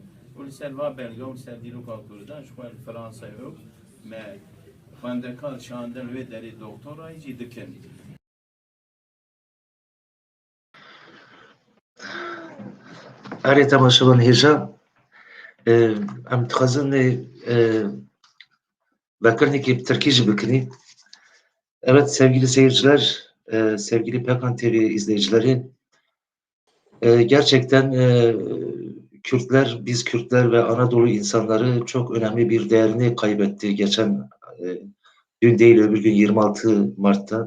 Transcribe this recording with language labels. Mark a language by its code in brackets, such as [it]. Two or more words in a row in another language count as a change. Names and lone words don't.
[ku] û li ser va belge û li ser dîroka Kurdan ji xwe li Fransayê me xwendekar şandin wê derê doktorayî jî dikin. Erê temaşavan hêja em dixwazin vekirinekî bi Tirkî jî bikinî. [tr] Evet sevgili seyirciler, sevgili Pekan TV izleyicileri, gerçekten Kürtler, biz Kürtler ve Anadolu insanları çok önemli bir değerini kaybetti geçen dün değil öbür gün 26 Mart'ta.